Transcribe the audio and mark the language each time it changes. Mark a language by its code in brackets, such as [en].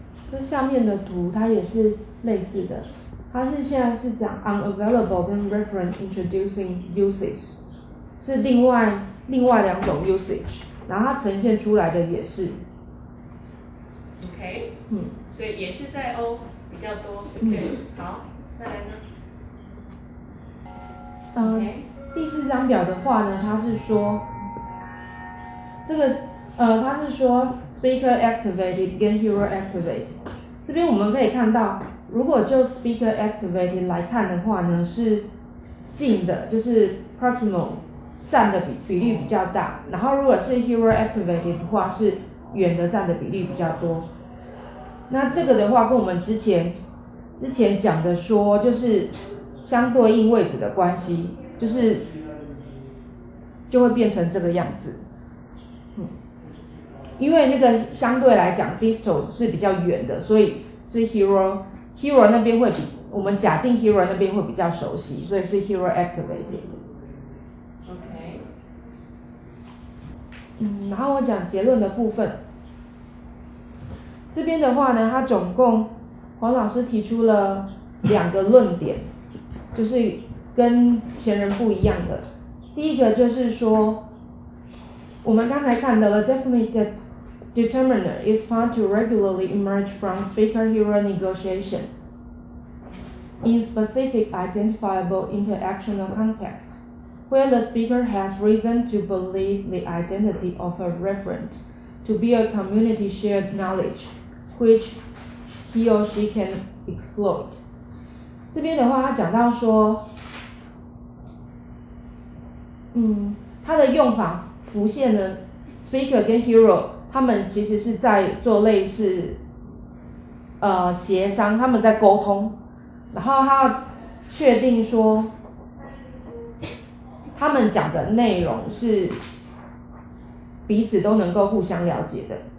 [zh] 跟下面的图它也是类似的，它是现在是讲 Unavailable 跟 Referent-introducing uses， 是另外2种 usage， 然后它呈现出来的也是。 OK， 所以也是在 O 比较多，对不对？好，再来呢？第4张表的话呢，它是说这个他是说 speaker activated 跟 hearer activated。这边我们可以看到，如果就 speaker activated 来看的话呢，是近的，就是 proximal 占的比例比较大，然后如果是 hearer activated 的话，是远的占的比例比较多。那这个的话，跟我们之前讲的说，就是相对应位置的关系，就会变成这个样子。因为那个相对来讲 distal 是比较远的，所以是 hero 那边会比我们假定 hero 那边会比较熟悉，所以是 hero activated。OK。然后我讲结论的部分。这边的话呢，他总共黄老师提出了2个论点，就是跟前人不一样的。第一个就是说，我们刚才看到了 [en] definite determiner is found to regularly emerge from speaker-hearer negotiation in specific identifiable interactional contexts, where the speaker has reason to believe the identity of a referent to be a community shared knowledge, which he or she can exploit. [zh] 这边的话，他讲到说，它的用法浮现呢 ，speaker 跟 hero 他们其实是在做类似协商，他们在沟通，然后他确定说他们讲的内容是彼此都能够互相了解的。